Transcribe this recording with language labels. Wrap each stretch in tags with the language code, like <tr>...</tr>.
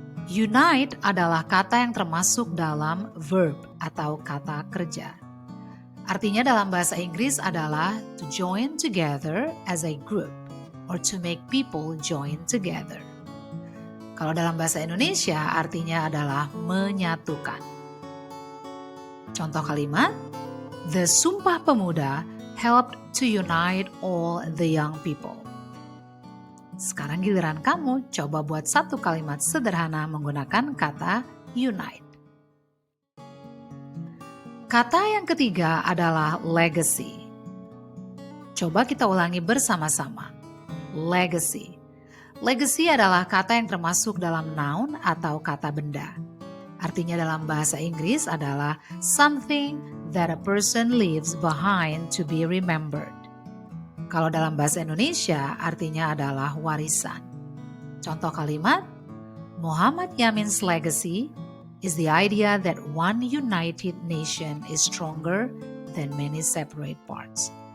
<id>Unite adalah kata yang termasuk dalam verb atau kata kerja. Artinya dalam bahasa Inggris adalah</id> <en>to join together as a group or to make people join together.</en> <id>Kalau dalam bahasa Indonesia artinya adalah menyatukan. Contoh kalimat,</id> <en>the Sumpah Pemuda helped to unite all the young people.</en> <id>Sekarang giliran kamu, coba buat satu kalimat sederhana menggunakan kata unite. Kata yang ketiga adalah legacy. Coba kita ulangi bersama-sama. Legacy. Legacy adalah kata yang termasuk dalam noun atau kata benda. Artinya dalam bahasa Inggris adalah</id> <en>something that a person leaves behind to be remembered.</en> <id>Kalau dalam bahasa Indonesia artinya adalah warisan. Contoh kalimat,</id> <en>Muhammad Yamin's legacy is the idea that one united nation is stronger than many separate parts.</en>